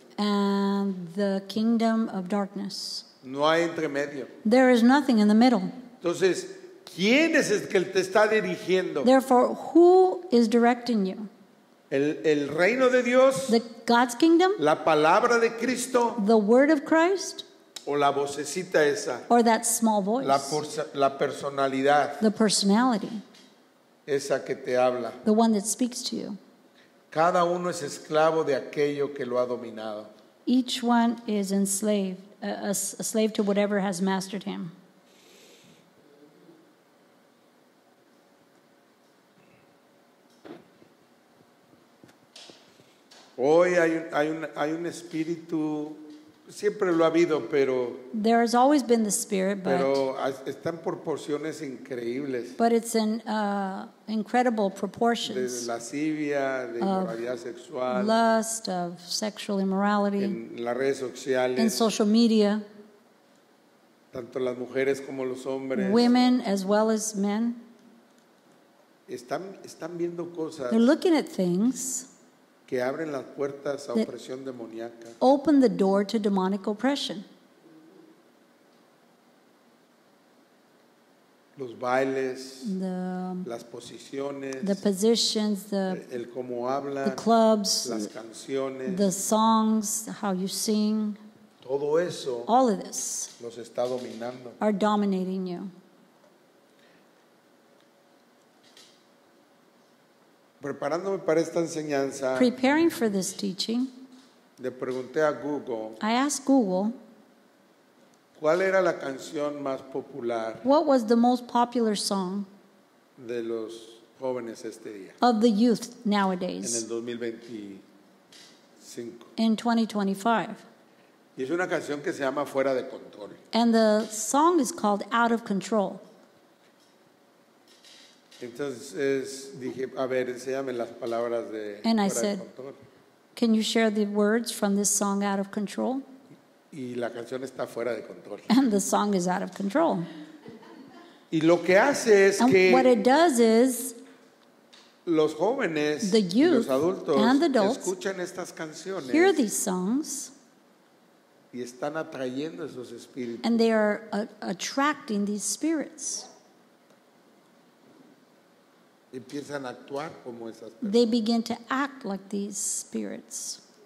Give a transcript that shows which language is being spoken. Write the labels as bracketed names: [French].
[English] and the kingdom of darkness. [Spanish] No hay entre medio. [English] There is nothing in the middle. [Spanish] Entonces, ¿quién es el que te está dirigiendo? [English] Therefore, who is directing you? [Spanish] El reino de Dios, [English] God's kingdom, [Spanish] la palabra de Cristo [English] the word of Christ, [Spanish] o la vocecita esa, [English] or that small voice, [Spanish] la personalidad [English] the personality, [Spanish] esa que te habla. [English] the one that speaks to you. [Spanish] Cada uno es esclavo de aquello que lo ha dominado. [English] Each one is enslaved, a slave to whatever has mastered him. [Spanish] Hoy hay un espíritu, siempre lo ha habido, pero [English] There has always been the spirit, [Spanish] está en proporciones increíbles. [English] but it's in incredible [Spanish] De [English] proportions. [Spanish] lascivia, de inmoralidad sexual, [English] Lust, of sexual immorality, [Spanish] en las redes [English] in [Spanish] sociales, [English] social media, [Spanish] tanto las mujeres como los hombres [English] women as well as men. [Spanish] están viendo cosas [English] They're looking at things [Spanish] que abren las puertas a [English] that- [Spanish] opresión demoníaca. [English] open the door to demonic oppression. [Spanish] Los bailes, [English] The [Spanish] las posiciones, [English] positions, [Spanish] el cómo [English] the [Spanish] hablan, [English] clubs, [Spanish] las canciones, [English] the songs, how you sing, [Spanish] todo eso [English] all of this [Spanish] los está dominando. [English] are dominating you. [Spanish] Preparándome para esta enseñanza, [English] Preparing for this teaching, [Spanish] le pregunté a Google [English] I asked Google, [Spanish] cuál era la canción más popular [English] what was the most popular song [Spanish] de los jóvenes este día, [English] of the youth [Spanish] en [English] nowadays [Spanish] el 2025. [English] in 2025? [Spanish] Y es una canción que se llama Fuera de Control. [English] And the song is called Out of Control. [Spanish] Entonces dije, a ver, enséñame las palabras de [English] And I [Spanish] Fuera [English] said, [Spanish] de Control. [English] Can you share the words from this song, Out of Control? [Spanish] Y la canción está fuera de control. [English] And the song is out of control. [Spanish] Y lo que hace es [English] And what [Spanish] que [English] it does is [Spanish] los jóvenes [English] The [Spanish] y los [English] youth [Spanish] adultos [English] and the adults [Spanish] escuchan estas canciones [English] hear these songs [Spanish] y están atrayendo esos espíritus. [English] and they are attracting these spirits. [Spanish] Empiezan a actuar como esas personas. [English] They begin to act like these spirits.